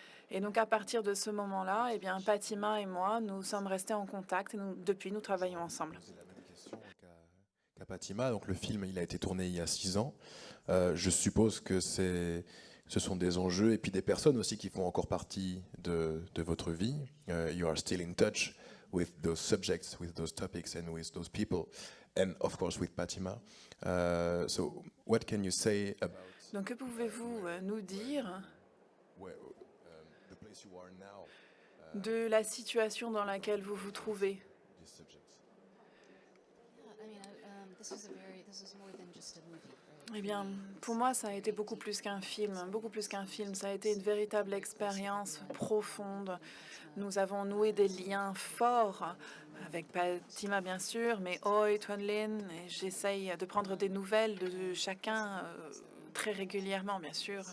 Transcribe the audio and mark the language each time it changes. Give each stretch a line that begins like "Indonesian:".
French: Et donc, à partir de ce moment-là, eh bien, Patima et moi, nous sommes restés en contact et depuis, nous travaillons ensemble. Poser la même question qu'à Patima. Donc, le film, il a été tourné il y a 6 ans. Je suppose que ce sont des enjeux et puis des personnes aussi qui font encore partie de votre vie.
English: You are still in touch with those subjects, with those topics and with those people. And of course with Patima. So, what can you say about
French: Donc, que pouvez-vous nous dire
English: the place you are now,
French: de la situation dans laquelle vous vous trouvez?
English: these subjects? Yeah, I mean, this was more than just a movie, right?
French: Eh bien, pour moi, ça a été beaucoup plus qu'un film, beaucoup plus qu'un film. Ça a été une véritable expérience profonde Nous avons noué des liens forts avec Fatima, bien sûr, mais Oi, Tuan Lin, et j'essaye de prendre des nouvelles de chacun très régulièrement, bien sûr.